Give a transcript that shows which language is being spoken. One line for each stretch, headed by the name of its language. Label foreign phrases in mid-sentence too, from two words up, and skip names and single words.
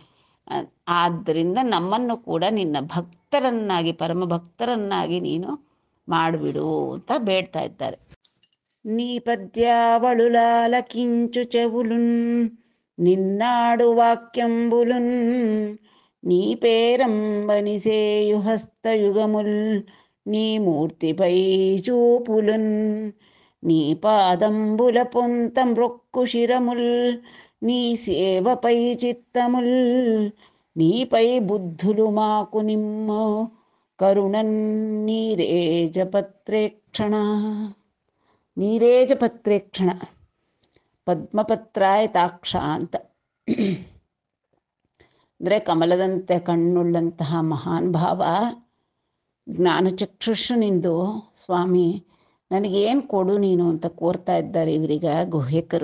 Kannada: ಆದ್ದರಿಂದ ನಮ್ಮನ್ನು ಕೂಡ ನಿನ್ನ ಭಕ್ತರನ್ನಾಗಿ, ಪರಮ ಭಕ್ತರನ್ನಾಗಿ ನೀನು ಮಾಡಿಬಿಡು ಅಂತ ಬೇಡ್ತಾ ಇದ್ದಾರೆ.
Telugu: నీ పద్యావళులాల కించు చెవులున్, నిన్నాడు వాక్యంబులున్, నీ పేరంబనిసేయు హస్తయుగముల్, నీ మూర్తిపై చూపులున్, నీ పాదంబుల పొంత మ్రొక్కు శిరముల్, నీ సేవపై చిత్తముల్, నీపై బుద్ధులు మాకు నిమ్మ కరుణన్, ನೀರೇಜಪತ್ರೇಕ್ಷಣ.
Kannada: ನೀರೇಜಪತ್ರೇಕ್ಷಣ ಪದ್ಮಪತ್ರಾಯ ತಾಕ್ಷ ಅಂತ ಅಂದರೆ ಕಮಲದಂತೆ ಕಣ್ಣುಳ್ಳಂತಹ ಮಹಾನ್ ಭಾವ, ಜ್ಞಾನಚಕ್ಷುಷು ನಿಂದು ಸ್ವಾಮಿ ನನಗೇನು ಕೊಡು ನೀನು ಅಂತ ಕೋರ್ತಾ ಇದ್ದಾರೆ ಇವರೀಗ ಗುಹ್ಯಕರು.